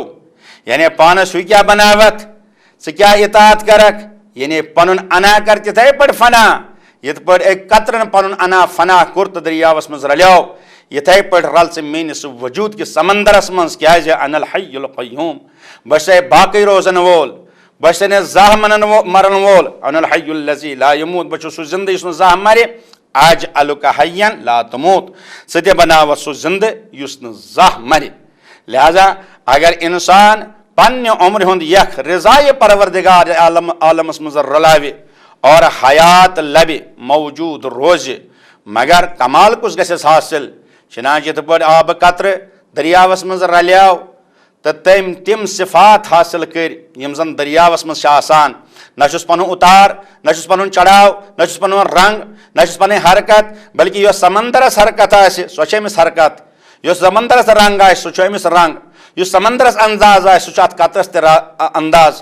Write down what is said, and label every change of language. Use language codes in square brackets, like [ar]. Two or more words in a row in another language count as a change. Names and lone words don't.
[ks] یعنی پانس ہیوٚو کیٛاہ بناوتھ ژٕ کیٛاہ اطاعت کرکھ یعنی پنُن انا کر تِتھے پٲٹھۍ فنا یِتھ پٲٹھۍ أکۍ قطرن پنُن انا فنا کوٚر تہٕ دٔریاوس منٛز رلیو یِتھے پٲٹھۍ رل ژٕ میٲنِس وجوٗد کِس سمندرس منٛز کیٛازِ [ar] انا الحی القیوم [ks] بہٕ چھُسے باقٕے روزن وول بہٕ چھُسے نہٕ زانٛہہ مرن وول [ar] انا الحی الذی لا یموت [ks] بہٕ چھُس سُہ زندٕ یُس نہٕ زانٛہہ مرِ [ar] اجعلک حیا لا تموت [ks] ژٕ تہِ بناوتھ سُہ زندٕ یُس نہٕ زانٛہہ مرِ. لہذا اگر انسان پننہِ عمرِ ہُنٛد یکھ رضایہِ پروردگار عالمس منٛز رلاوِ اور حیات لبہِ موجوٗد روزِ مگر کمال کُس گژھٮ۪س حٲصِل چنانچہ یِتھ پٲٹھۍ آبہٕ قطرٕ دٔریاوس منٛز رلیو تہٕ تٔمۍ تِم صفات حٲصِل کٔرۍ یِم زن دٔریاوس منٛز چھِ آسان نہ چھُس پنُن اُتار نہ چھُس پنُن چڑاو نہ چھُس پنُن رنگ نہ چھُس پنٕنۍ حرکت بلکہ یۄس سمندرس حرکت آسہِ سۄ چھِ أمِس حرکت یۄس سمندرس رنگ آسہِ سُہ چھُ أمِس رنگ یُس سمندرس انداز آسہِ سُہ چھُ اتھ قطرس تہِ انداز.